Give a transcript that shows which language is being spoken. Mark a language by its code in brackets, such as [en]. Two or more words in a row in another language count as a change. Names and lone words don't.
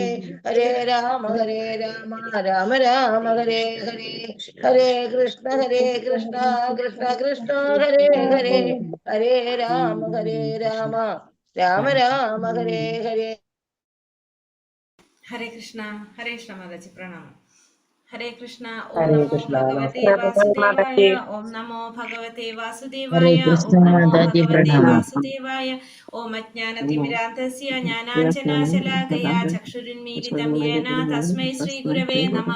[sa] ഹരേ രാമ രാമ രാമ ഹരേ ഹരേ. ഹരേ കൃഷ്ണ കൃഷ്ണ കൃഷ്ണ ഹരേ ഹരേ. ഹരേ രാമ രാമ രാമ ഹരേ ഹരേ. ഹരേ കൃഷ്ണ [ml] മാതാജി പ്രണാമം. [sa] ഹരേ കൃഷ്ണ. ഓം ഹരേ നമോ കൃഷ്ണ. ഭഗവതേ വാസുദേവായ. ഓം നമോ ഭഗവതേ വാസുദേവായ. ഹരേ ഓം കൃഷ്ണ നമോ മാതാജി ഭഗവതേ പ്രണാമം. വാസുദേവായ. ഓം അജ്ഞാനതിമിരാന്തസ്യ ജ്ഞാനാഞ്ജനശലാകയാ ചക്ഷുരുന്മീലിതം യേന തസ്മൈ ശ്രീ ഗുരവേ നമഃ.